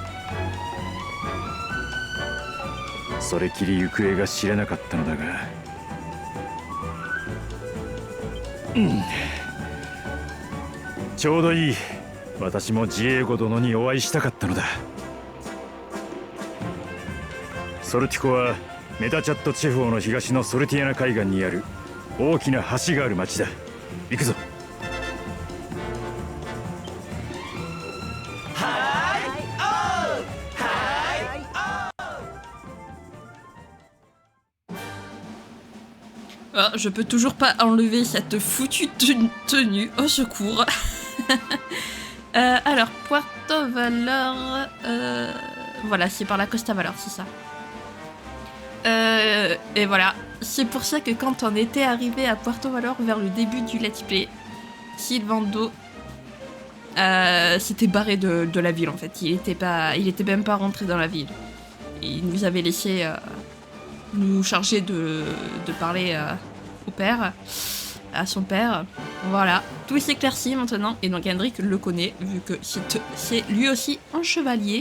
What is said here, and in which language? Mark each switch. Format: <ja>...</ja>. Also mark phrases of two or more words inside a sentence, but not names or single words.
<ja>それきり行方が知れなかったのだが、ちょうどいい。私もジエゴ殿にお会いしたかったのだ。ソルティコはメタチャット地方の東のソルティアナ海岸にある大きな橋がある町だ。行くぞ。</ja> <fr>Ah, je peux toujours pas enlever cette foutue tenue. Au secours. Alors, Puerto Valor... Voilà, c'est par la Costa Valor, c'est ça. Et voilà. C'est pour ça que quand on était arrivé à Puerto Valor vers le début du</fr> <en>let's play,</en> <fr>Sylvando s'était barré de la ville en fait. Il était même pas rentré dans la ville. Il nous avait laissé nous charger de parler au père, à son père. Voilà, tout s'éclaircit maintenant. Et donc Hendrik le connaît, vu que c'est lui aussi un chevalier.</fr>